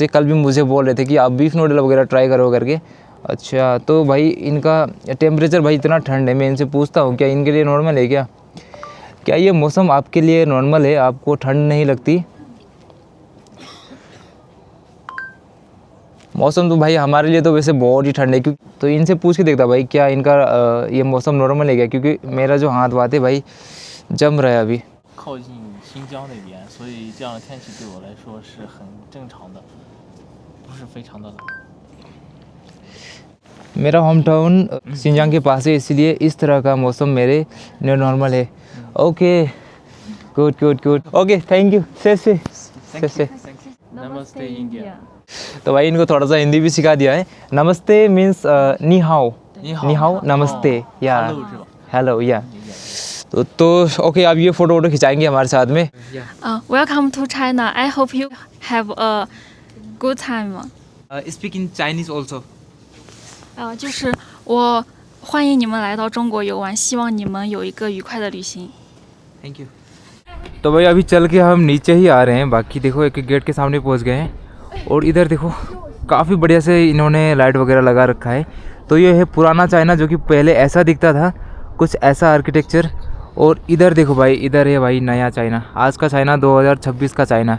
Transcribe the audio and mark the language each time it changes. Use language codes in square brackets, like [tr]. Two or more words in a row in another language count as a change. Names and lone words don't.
[hi] कल भी मुझे बोल रहे थे कि आप [en] beef noodle [hi] वगैरह ट्राई करो करके। अच्छा तो भाई इनका टेम्परेचर भाई इतना ठंड है, मैं इनसे पूछता हूँ क्या इनके लिए नॉर्मल है क्या ये मौसम आपके लिए नॉर्मल है, आपको ठंड नहीं लगती? मौसम तो भाई हमारे लिए तो वैसे बहुत ही ठंड है, क्योंकि तो इनसे पूछ के देखता भाई क्या इनका ये मौसम नॉर्मल है क्या, क्योंकि मेरा जो हाथ वाथ है भाई जम रहा है अभी। [zh] 靠近新疆那边，所以这样的天气对我来说是很正常的，不是非常的冷。 [hi] मेरा [en] home town [hi] सिंजांग के पास है, इसलिए इस तरह का मौसम मेरे लिए नॉर्मल है। [en] OK good good good OK thank you se Namaste India। [hi] तो भाई इनको थोड़ा सा हिंदी भी सिखा दिया है। नमस्ते मीन्स [zh] 你好, 你好 [hi] नमस्ते या हेलो या। तो ओके आप ये फ़ोटो वोटो खिंचाएंगे हमारे साथ में। [en] Welcome to China. I hope you have a good time. speak in Chinese also. [zh] 就是我欢迎你们来到中国游玩，希望你们有一个愉快的旅行。 [en] thank you. [hi] तो भाई अभी चल के हम नीचे ही आ रहे हैं, बाकी देखो एक गेट के सामने पहुंच गए हैं। और इधर देखो काफ़ी बढ़िया से इन्होंने लाइट वगैरह लगा रखा है। तो ये है पुराना चाइना, जो कि पहले ऐसा दिखता था, कुछ ऐसा आर्किटेक्चर। और इधर देखो भाई, इधर है भाई नया चाइना, आज का चाइना 2026 का चाइना।